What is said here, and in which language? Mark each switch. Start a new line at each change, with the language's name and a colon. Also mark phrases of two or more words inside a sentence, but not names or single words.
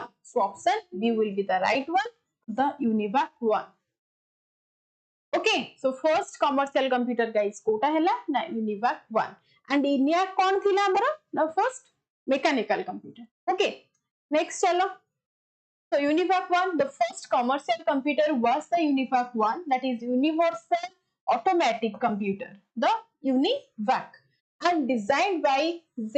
English: So option B will be the right one, the UNIVAC 1. Okay, so first commercial computer guys
Odia: କୋଟା ହେଲା ନା
English: UNIVAC 1 and ENIAC
Odia: କୌନ ଥିଲା ହମରା?
English: The first mechanical computer. Okay, next चलो. So UNIVAC 1, the first commercial computer was the UNIVAC 1, that is Universal Automatic Computer, the UNIVAC, and designed by J.